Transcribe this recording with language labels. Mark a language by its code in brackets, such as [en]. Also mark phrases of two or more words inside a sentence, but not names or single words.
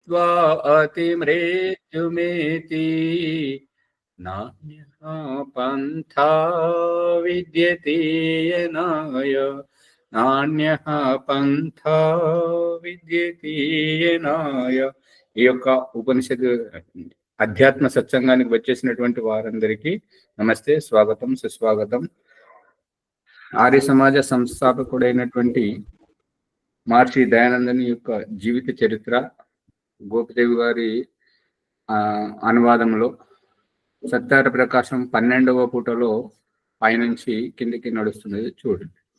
[sa] त्वा अतिमृत्युमेति नान्यः पन्था विद्यते येनाय నాణ్యః పంథా విద్యతే येनाय. [te] ఈ యొక్క ఉపనిషత్తు అధ్యాత్మ సత్సంగానికి వచ్చేసినటువంటి వారందరికీ నమస్తే, స్వాగతం, సుస్వాగతం. ఆర్య సమాజ సంస్థాపకుడైనటువంటి మహర్షి దయానందని యొక్క జీవిత చరిత్ర గోపిదేవి గారి అనువాదంలో సత్యార ప్రకాశం 12వ పూటలో పైనుంచి కిందికి నడుస్తున్నది చూడండి.